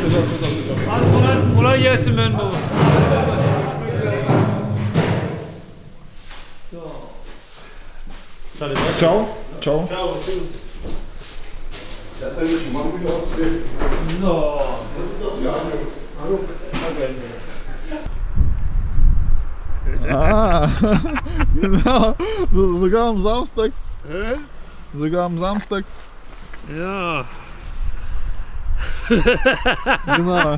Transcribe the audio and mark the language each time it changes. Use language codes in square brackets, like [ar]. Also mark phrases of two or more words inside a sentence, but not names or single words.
[tr] Hadi kolay gelsin ben bu. [it] Ciao. Ciao. [pl] ja sam już mam wygląd. No. [de] Ah, genau. Sogar am Samstag. Hä? Sogar am Samstag. Ja, Genau.